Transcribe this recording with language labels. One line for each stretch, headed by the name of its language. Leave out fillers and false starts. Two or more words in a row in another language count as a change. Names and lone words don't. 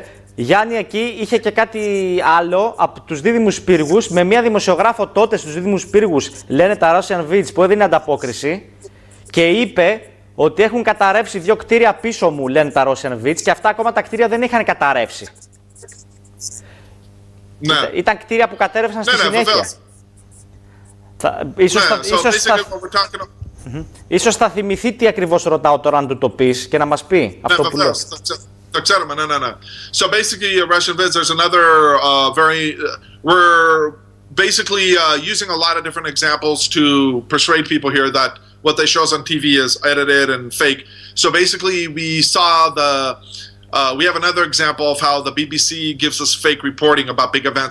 Greek: Γιάννη, εκεί είχε και κάτι άλλο από τους δίδυμους πύργους, με μια δημοσιογράφο τότε στους δίδυμους πύργους, λένε τα Russian Vids, που έδινε ανταπόκριση και είπε ότι έχουν καταρρεύσει 2 κτίρια πίσω μου, λένε τα Russian Vids, και αυτά ακόμα τα κτίρια δεν είχαν καταρρεύσει. Ναι. Ήταν κτίρια που κατέρευσαν στη συνέχεια. Ίσως θα θυμηθεί τι ακριβώς ρωτάω τώρα, αν του το πεις και να μας πει αυτό που λέω. Το ξέρουμε, ναι.
English: So basically, Russian Vids, there's another we're basically using a lot of different examples to persuade people here that what they show us on TV is edited and fake. So basically, we have another example of how the BBC gives us fake reporting about big events.